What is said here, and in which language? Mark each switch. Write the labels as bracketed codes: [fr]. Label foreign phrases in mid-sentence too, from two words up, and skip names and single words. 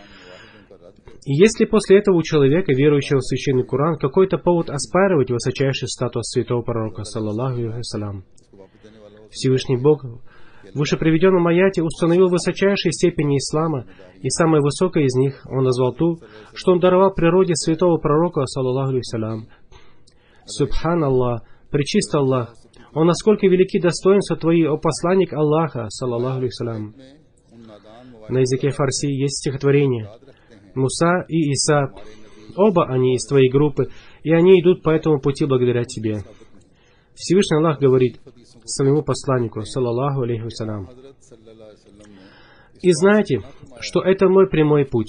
[ru] И если после этого у человека, верующего в Священный Коран, какой-то повод оспаривать высочайший статус святого пророка, [ar] صلى الله عليه وسلم, [ru] Всевышний Бог в вышеприведенном аяте установил высочайшие степени ислама, и самой высокой из них Он назвал ту, что Он даровал природе святого пророка, [ar] صلى الله عليه وسلم. سبحان الله, [ru] пречист Аллах, о, насколько велики достоинства Твои, о посланник Аллаха, [ar] صلى الله عليه وسلم. [ru] На языке фарси есть стихотворение Муса и Иса, оба они из Твоей группы, и они идут по этому пути благодаря Тебе. Всевышний Аллах говорит своему посланнику, [ar] صلى الله عليه وسلم: [ru] «И знайте, что это мой прямой путь.